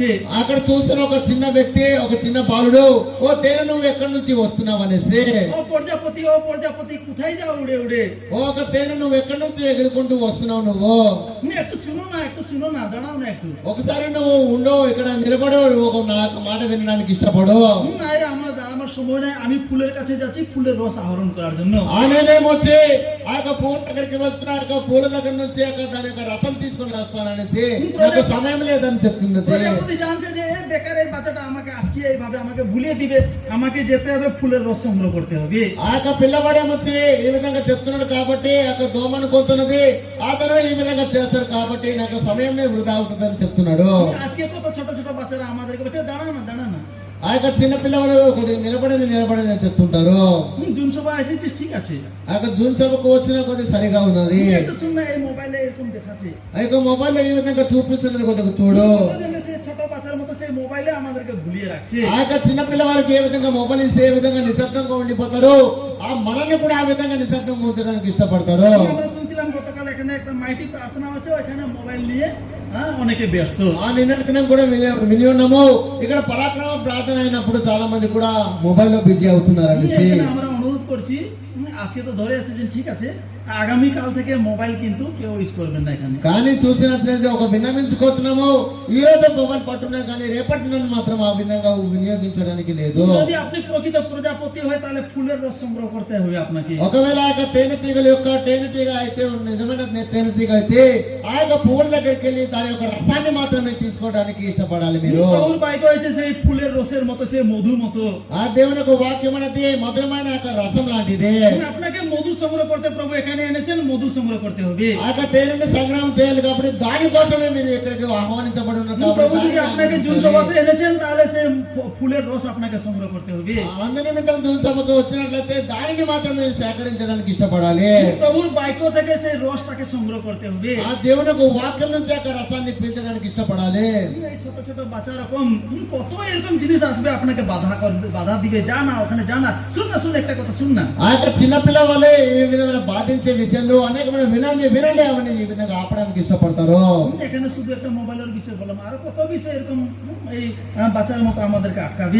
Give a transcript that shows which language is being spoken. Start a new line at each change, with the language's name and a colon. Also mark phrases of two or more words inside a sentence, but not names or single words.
Telugu: అక్కడ చూస్తున్న ఒక చిన్న వ్యక్తి, ఒక చిన్న బాలుడు, ఓ తేనె నువ్వు ఎక్కడి నుంచి వస్తున్నావు అనేసి.
Bangla: ও প্রজাপতি কোথায় যাও উড়ে উড়ে?
Telugu: ఓ ఒక తేనె నువ్వు ఎక్కడి నుంచి ఎగురుకుంటూ వస్తున్నావు నువ్వు?
Bangla: তুমি একটু শুনো না, দাঁড়াও না একটু।
Telugu: ఒకసారి నువ్వు ఉండవు, ఇక్కడ నిలబడు, ఒక నాకు మాట వినడానికి ఇష్టపడు.
Bangla: আমার সময় নাই, আমি ফুলের কাছে যাচ্ছি ফুলের রস আহরণ করার জন্য।
Telugu: ఆనేమొచ్చి ఆ యొక్క పూల దగ్గరికి వెళ్తున్నా, ఆ యొక్క పూల దగ్గర నుంచి దాని యొక్క రసం తీసుకొని వస్తాననేసి నాకు సమయం లేదని చెప్తుంది.
Bangla: প্রজাপতি জানছে যে বেকার এই বাচ্চাটা আমাকে আটকিয়ে এইভাবে আমাকে ভুলিয়ে দিবে, আমাকে যেতে হবে ফুলের রস সংগ্রহ করতে হবে।
Telugu: ఆ యొక్క పిల్లవాడేమొచ్చి ఈ విధంగా చెప్తున్నాడు కాబట్టి ఆ యొక్క దోమను కొడుతున్నది అతను ఈ విధంగా చేస్తాడు కాబట్టి నాకు సమయం వృధా అవుతుందని చెప్తున్నాడు.
Bangla: আজকে কত ছোট ছোট বাচ্চারা আমাদেরকে বলছে দাঁড়া না।
Telugu: ఆ యొక్క చిన్న పిల్లవాడు కొద్దిగా నిలబడని చెప్తుంటారు.
Bangla: জুন সভা এসেছিস ঠিক আছে,
Telugu: ఆ యొక్క జూన్ సభకు వచ్చిన కొద్దిగా సరిగా ఉన్నది.
Bangla: একটু শুন না, এই মোবাইলে এরকম দেখাচ্ছে,
Telugu: ఆ యొక్క మొబైల్లో ఈ విధంగా చూపిస్తున్నది కొద్దిగా చూడు.
Bangla: ছোট বাচ্চার মতো সেই মোবাইলে আমাদেরকে ভুলিয়ে রাখছে।
Telugu: ఆ యొక్క చిన్న పిల్లవారికి ఏ విధంగా మొబైల్ ఇస్తే ఏ విధంగా నిశ్శబ్దంగా ఉండిపోతారు, ఆ మనల్ని కూడా ఆ విధంగా నిశ్శబ్దంగా ఉంచడానికి ఇష్టపడతారు.
Bangla: আমরা শুনছিলাম গতকাল এখানে একটা মাইটি প্রার্থনা আছে, ওখানে মোবাইল নিয়ে অনেকে ব্যস্ত।
Telugu: నిన్నటి దినం కూడా విని ఉన్నాము, ఇక్కడ పరాక్రమ ప్రార్థన అయినప్పుడు చాలా మంది కూడా మొబైల్ లో బిజీ అవుతున్నారు అనేసి
Bangla: এখানে আমরা অনুরোধ করছি, আজকে তো ধরে এসেছেন ঠিক আছে, আগামী কাল থেকে মোবাইল কিন্তু কেউ ইউজ করবেন না এখানে।
Telugu: కానీ చూసినట్లయితే ఒక విన్నవించుకోతున్నాము, ఈ రోజు మొబైల్ పట్టున్నారు కానీ రేపటి నుండి మాత్రం ఆ విధంగా వినియోగించడానికి లేదు।
Bangla: যদি আপনি প্রকৃত প্রজাপতি হয় তাহলে ফুলের রস সংগ্রহ করতে হবে আপনাকে।
Telugu: ఒకవేళ ఆ యొక్క తేనెటీగల యొక్క తేనెటీగ అయితే నిజమైన తేనెటీగ అయితే ఆ యొక్క పువ్వుల దగ్గరికి వెళ్ళి దాని యొక్క రసాన్ని మాత్రమే తీసుకోవడానికి ఇష్టపడాలి మీరు।
Bangla: প্রভুর বাক্য হয়েছে সেই ফুলের রসের মতো, সেই মধুর মতো।
Telugu: ఆ దేవుని యొక్క వాక్యం అనేది మధురమైన యొక్క రసం లాంటిదే।
Bangla: আপনাকে মধু সংগ্রহ করতে প্রভু এখানে এনেছেন, মধু সংগ্রহ করতে হবে।
Telugu: ఆ యొక్క తేనెని సంగ్రహం చేయాలి కాబట్టి దానికోసమే మీరు ఇక్కడికి ఆహ్వానించబడి ఉన్నారు
Bangla: প্রভু যদি
Telugu: కాబట్టి
Bangla: আপনাকে জুন সভাতে এনেছেন তাহলে সেই ফুলের রস আপনাকে সংগ্রহ করতে হবে।
Telugu: అందునిమిత్తం జూన్ సభకు వచ్చినట్లయితే దానిని మాత్రం మీరు సేకరించడానికి ఇష్టపడాలి।
Bangla: প্রভুর বাক্য থেকে সেই রসটাকে সংগ্রহ করতে হবে।
Telugu: ఆ దేవుని యొక్క వాక్యం నుంచి ఆ రసాన్ని పీల్చడానికి ఇష్టపడాలి।
Bangla: এই ছোট ছোট বাচ্চা রকম কত এরকম জিনিস আসবে আপনাকে বাধা দিবে, যা না ওখানে যা না, শুন না শুন একটা কথা শুন না।
Telugu: ఆ యొక్క చిన్నపిల్ల వల్లే ఈ విధమైన బాధించే విషయంలో అనేకమైన వినండి వినండి అవన్నీ ఈ విధంగా ఆపడానికి ఇష్టపడతారు।
Bangla: এখানে শুধু একটা মোবাইলের বিষয় বললাম, আরো কত বিষয় এরকম এই বাচ্চার মতো আমাদেরকে আটকাবে।